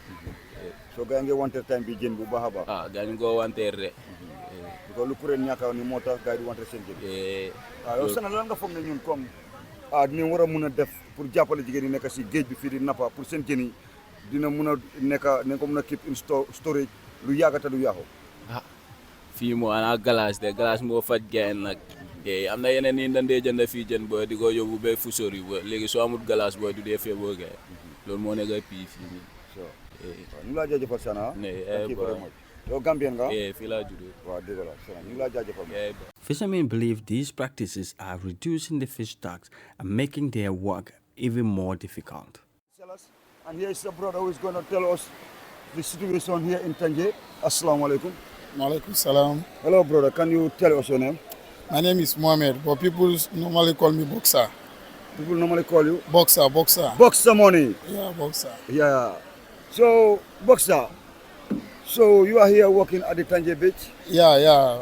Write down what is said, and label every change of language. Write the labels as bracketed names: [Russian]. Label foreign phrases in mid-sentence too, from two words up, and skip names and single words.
[Wolof] soo gars yi ngi wanteer time bi jën bu baax a baax. gars yi ñu ngi koo wanteer de. lu courant ñàkk ni moo tax gars yi di wanteer seen jën. yow Sana lan nga foog ne ñun comme dinañ war a mun a def pour jàppale jigéen yi nekk si géej bi fii di nappa pour seen jën yi dina mun a nekk nañ ko mun a [English] keep in storage [Wolof] lu yàggata du yàqu. fii moo ana glace moo faj gaay nag am na yeneen yi dañ dee jënd fii jën booy di ko yóbbu ba fu sori ba léegi soo amul glace booy du dee feeboo gaay loolu moo nekk pii fii nii. ñu laa jaajëfal Sana. [English] thank you very much. [Wolof] yow Gambien nga. fii laa juddoo. waaw dëgg la Sana ñu laa jaajëfal. [English] Fishermen believe these practices are reducing the fish stocks and making their work even more difficult. And here is the brother who is going to tell us the situation here in Tànjee. [Arabic] السلام عليكم. وعليكم السلام. [English] Hello brother, can you tell us your name? My name is Mohamed, but people normally call me Boxer. People normally call you? Boxer. Boxer Money. Yeah, Boxer. Yeah. So, Boxer, so you are here working at the Tànjee beach? Yeah.